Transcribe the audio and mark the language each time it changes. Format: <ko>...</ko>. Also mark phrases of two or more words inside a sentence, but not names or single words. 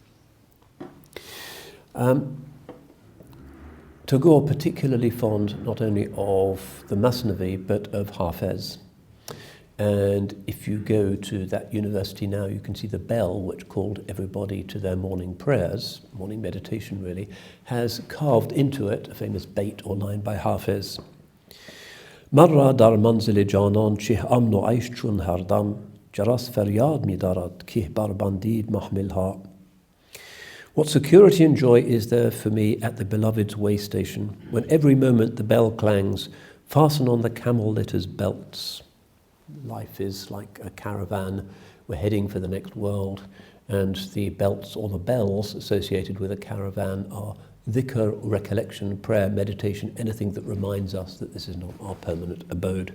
<en>Tagore particularly fond not only of the Masnavi, but of Hafez. And if you go to that university now, you can see the bell which called everybody to their morning prayers, morning meditation really, has carved into it a famous bait or line by Hafez.</en> <fa>مرا در منزل جانان چه امن عیش چون هردم، جرس فریاد می‌دارد که بربندید محمل‌ها.</fa> <en>What security and joy is there for me at the beloved's way station, when every moment the bell clangs, fasten on the camel litter's belts. Life is like a caravan. We're heading for the next world, and the belts or the bells associated with a caravan are dhikr, recollection, prayer, meditation, anything that reminds us that this is not our permanent abode.</en>